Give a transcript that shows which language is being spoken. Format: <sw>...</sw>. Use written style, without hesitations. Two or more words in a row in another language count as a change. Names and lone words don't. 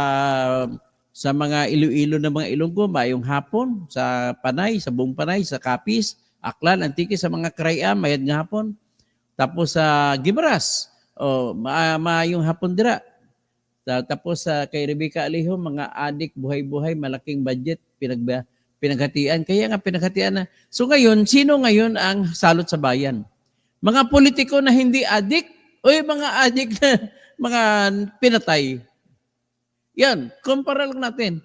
<hil>Sa mga Iloilo na mga Ilonggo, maayong hapon, sa Panay, sa buong Panay, sa Kapis, Aklan, Antique, sa mga Karayam, mayad nga hapon. Tapos sa Gimaras, maayong hapon dira.</hil> <tl>Tapos kay Rebecca Alejo, mga adik, buhay-buhay, malaking budget, pinaghatian. Kaya nga pinaghatian na. So ngayon, sino ngayon ang salot sa bayan? Mga politiko na hindi adik o yung mga adik na mga pinatay? Yan, kumpara lang natin.</tl>